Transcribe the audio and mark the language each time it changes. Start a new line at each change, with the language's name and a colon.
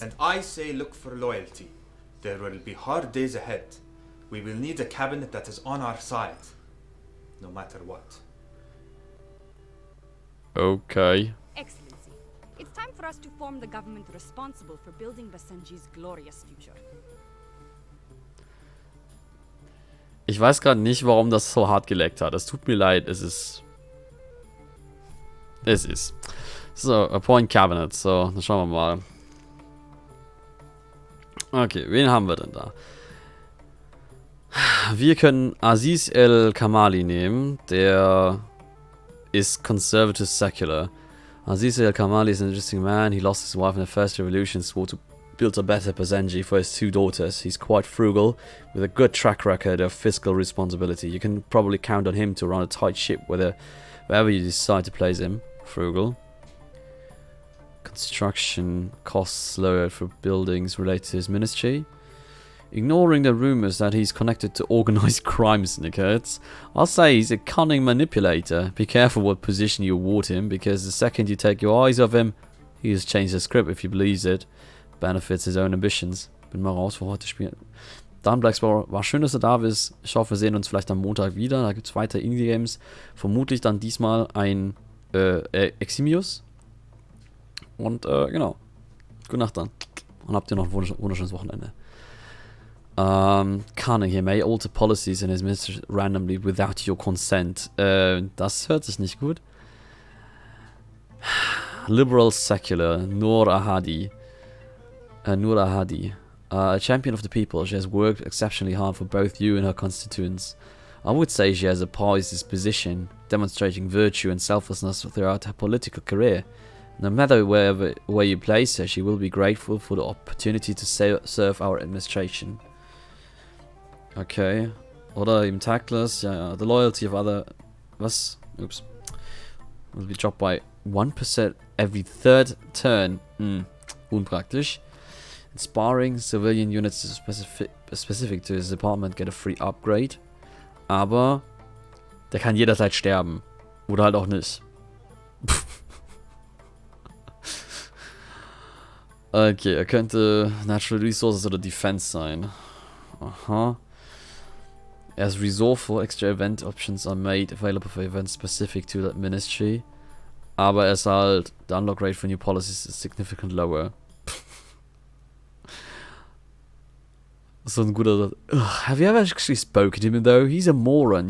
English: And I say look for loyalty. There will be hard days ahead. We will need a cabinet that is on our side, no matter what. Okay. Excellency, it's time for us to form the government responsible for building Basenji's glorious future.
German: Ich weiß gerade nicht, warum das so hart geleckt hat. Es tut mir leid, es ist. So,
English: appoint cabinet.
German: So, dann schauen wir mal. Okay, wen haben wir denn da? Wir können Aziz El-Kamali nehmen. Der ist
English: conservative secular. Aziz El-Kamali is an interesting man. He lost his wife in the first revolution, swore to build a better Basenji for his 2 daughters. He's quite frugal, with a good track record of fiscal responsibility. You can probably count on him to run a tight ship wherever you decide to place him. Frugal. Construction costs lowered for buildings related to his ministry. Ignoring the rumors that he's connected to organized crime syndicates, I'll say he's a cunning manipulator. Be careful what position you award him, because the second you take your eyes off him, he has changed the script if he believes it. Benefits his own ambitions.
German: Bin mal raus für heute spielen. Dann Black Explorer, war schön, dass du da bist. Ich hoffe, wir sehen uns vielleicht am Montag wieder. Da gibt es weiter Indie-Games. Vermutlich dann diesmal ein Eximius. Und genau. Gute Nacht dann. Und habt ihr noch ein wunderschönes Wochenende.
English: Cunning, he may alter policies in his ministry randomly without your consent.
German: Das hört sich nicht gut.
English: Liberal secular, Noor Ahadi. A champion of the people, she has worked exceptionally hard for both you and her constituents. I would say she has a poised disposition, demonstrating virtue and selflessness throughout her political career. No matter where you place her, she will be grateful for the opportunity to serve our administration. Okay.
German: Oder eben
English: tactless.
German: Ja.
English: The loyalty of other...
German: Was?
English: Oops. Will be dropped by 1% every 3rd turn.
German: Unpraktisch.
English: Inspiring civilian units specific to his department get a free upgrade.
German: Aber der kann jederzeit sterben. Oder halt auch nicht. Okay, er könnte Natural Resources oder Defense sein. Aha.
English: As resourceful, extra event options are made available for events specific to that ministry.
German: Aber er ist halt,
English: the unlock rate for new policies is significant lower.
German: So ein guter...
English: Ugh, have you ever actually spoken to him though? He's a moron.